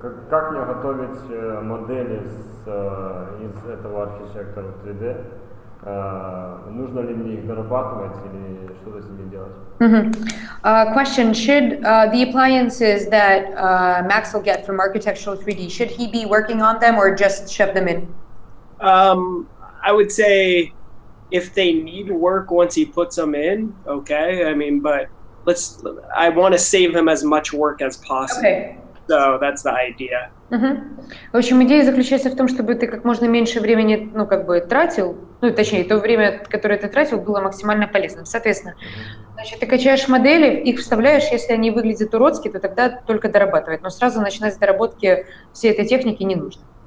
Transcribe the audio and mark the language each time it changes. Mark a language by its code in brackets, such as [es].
[ru] Как мне готовить модели из этого Architectural 3D? Нужно ли мне их дорабатывать или что-то с ними делать? [en] Question, should the appliances that Max will get from Architectural 3D, should he be working on them or just shove them in? I would say if they need work once he puts them in, okay. I mean, but I want to save him as much work as possible. Okay. So that's the idea. [ru] В общем, идея заключается в том, чтобы ты как можно меньше времени, ну, как бы тратил, ну, точнее, то время, которое ты тратил, было максимально полезным. Соответственно, значит, ты качаешь модели, их вставляешь, если они выглядят уродски, то тогда только дорабатывать. Но сразу начинать с доработки всей этой техники не нужно.